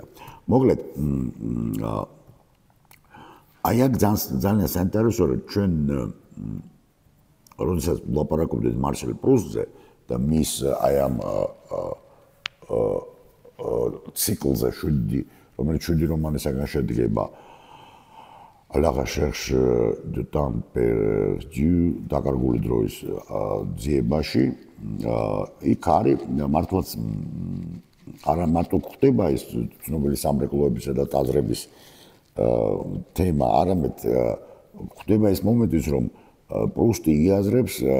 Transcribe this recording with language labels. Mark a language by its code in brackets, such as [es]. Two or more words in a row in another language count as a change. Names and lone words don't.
[ka] მოკლედ აი აქ ძალიან საინტერესოა ჩვენ როდესაც ვლაპარაკობდით მარსელ პრუსტზე და მის აი ამ ციკლზე რომელიც 7 რომანისაგან შედგება [fr] À la recherche de temps perdu [ka] დაკარგული დროის ძიებაში იქ არის მართლაც არა მარტო ხდება ეს ცნობილი სამრეკლოებისა და ტაძრების თემა, არამედ ხდება ეს მომენტიც, რომ პრუსტი იაზრებს